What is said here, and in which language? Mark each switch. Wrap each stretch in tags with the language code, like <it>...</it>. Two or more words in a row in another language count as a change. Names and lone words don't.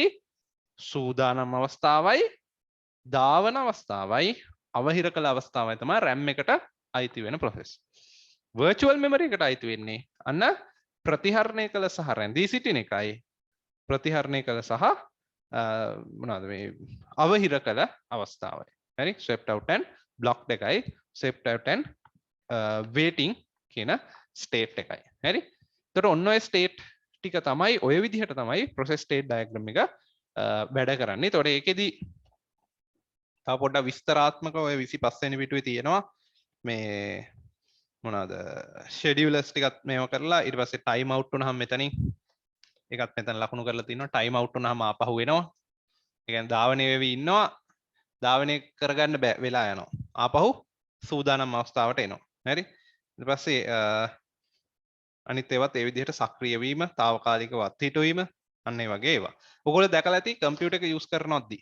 <si>සූදානම් අවස්ථාවයි, ධාවන අවස්ථාවයි, අවහිර කළ අවස්ථාවයි තමයි RAM එකට අයිති වෙන process.</si> <en>virtual memory</en> <si>එකට අයිති වෙන්නේ අන්න ප්‍රතිහරණය කළ සහ රැඳී සිටින එකයි. ප්‍රතිහරණය කළ සහ මොනවද මේ අවහිර කළ අවස්ථාවයි. හරි?</si> <en>swept out and blocked එකයි, swept out and waiting කියන state</en> <si>එකයි. හරි? එතකොට ඔන්න ඔය state ටික තමයි ඔය විදිහට තමයි</si> <en>process state diagram</en> <si>එක වැඩ කරන්නේ. එතකොට ඒකෙදි තව පොඩ්ඩක් විස්තරාත්මකව ඔය 25 වෙනි පිටුවේ තියෙනවා මේ මොනවාද schedulers ටිකත් මේව කරලා ඊට පස්සේ</si> <en>time out</en> <si>වුණාම මෙතනින් ඒකත් මෙතන ලකුණු කරලා තිනවා.</si> <en>time out</en> <si>වුණාම ආපහු එනවා. ඒ කියන්නේ ධාවනය වෙවි ඉන්නවා. ධාවනය කරගන්න බෑ වෙලා යනවා. ආපහු සූදානම් අවස්ථාවට එනවා. හරි? ඊට පස්සේ අනිත් ඒවත් ඒ විදිහට සක්‍රිය වීම, తాවකාලිකව අත්හිටුවීම අන්න ඒ වගේ ඒවා. ඔයගොල්ලෝ දැකලා ඇති කම්පියුටර් එක යූස් කරනවත්දී.</si>